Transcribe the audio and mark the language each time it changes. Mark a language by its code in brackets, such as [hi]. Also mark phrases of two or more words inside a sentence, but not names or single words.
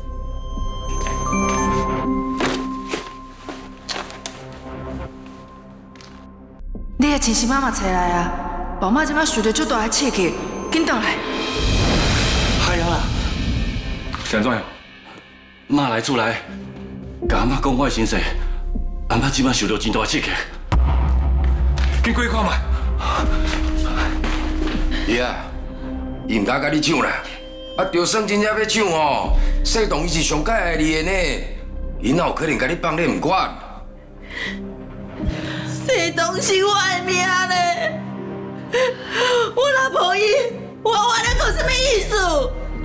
[nan] 你的亲生妈妈找来啊！宝妈即摆受到足大的刺激，紧倒来。嗨呀！是安怎样？妈来厝内，甲阿妈讲我的身世，阿妈即摆受到真大的刺激。紧过去看卖。伊啊，伊唔敢甲你抢啦，啊，就算真正要抢哦，世东伊是上介爱你的呢，伊哪有可能甲你放咧唔管？世东是我的命咧，我若无伊，我活咧讲什么意思？